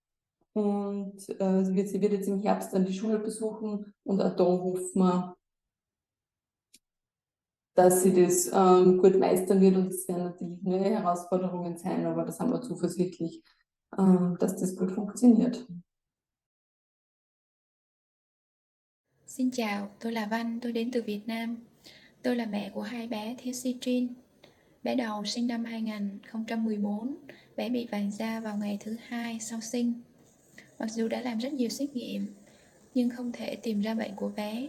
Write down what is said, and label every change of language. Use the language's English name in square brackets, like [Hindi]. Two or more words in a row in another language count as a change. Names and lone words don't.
[German] Und sie wird jetzt im Herbst dann die Schule besuchen und auch da hoffen wir, dass sie das gut meistern wird. Und es werden natürlich neue Herausforderungen sein, aber da sind wir zuversichtlich, dass das gut funktioniert. [Vietnamese] Xin chào, tôi là Văn, tôi đến từ Việt Nam. Tôi là mẹ của hai bé thiếu Citrin. Bé đầu sinh năm 2014, bé bị vàng da vào ngày thứ 2 sau sinh. Mặc dù đã làm rất nhiều xét nghiệm, nhưng không thể tìm ra bệnh của bé.